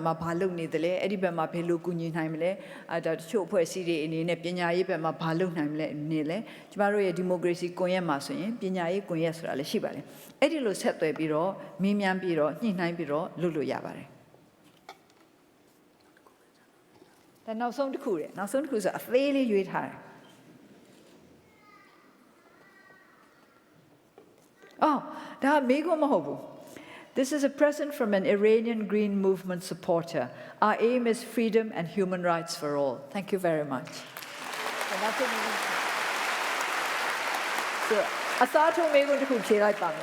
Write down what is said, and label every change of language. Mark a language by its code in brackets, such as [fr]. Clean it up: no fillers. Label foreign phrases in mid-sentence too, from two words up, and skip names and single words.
[my] မှာဘာလုပ်နေသလဲအဲ့ဒီဘက်မှာဘယ်လိုကူညီနိုင်မလဲဒါတချို့အဖွဲ့အစည်းတွေအနေနဲ့ပညာရေးဘက်မှာဘာလုပ်နိုင်မလဲနေလဲကျမတို့ရဲ့ဒီမိုကရေစီကွန်ရက်မှာဆိုရင်ပညာရေးကွန်ရက်ဆိုတာလည်းရှိပါတယ်အဲ့ဒီလိုဆက်သွယ်ပြီးတော့မင်းမြန်းပြီးတော့ညှိနှိုင်းပြီးတော့လုပ်လို့ရပါတယ် ဒါနောက်ဆုံးတစ်ခုဆိုအသေးလေးရွေးထားတယ်ဒါမေးခွန်းမဟုတ်ဘူး [en] This is a present from an Iranian Green Movement supporter. Our aim is freedom and human rights for all. Thank you very much. So, asato mego to kuche lai pame.